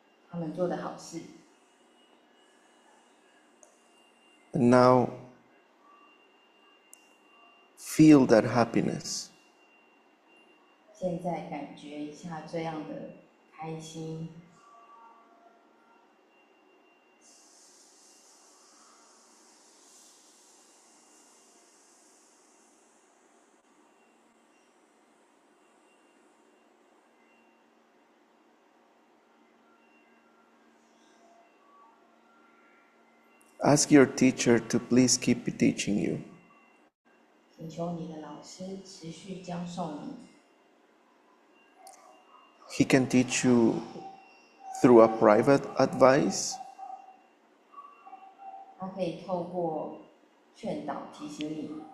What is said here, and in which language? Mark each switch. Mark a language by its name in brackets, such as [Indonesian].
[Chinese] 他们做的好事。 [English] And now feel that happiness. [Chinese] 现在感觉一下这样的开心。 [English] Ask your teacher to please keep teaching you. [Chinese] 请求你的老师持续教授你。 [English] He can teach you through a private advice. [Chinese] 他可以透过劝导提醒你。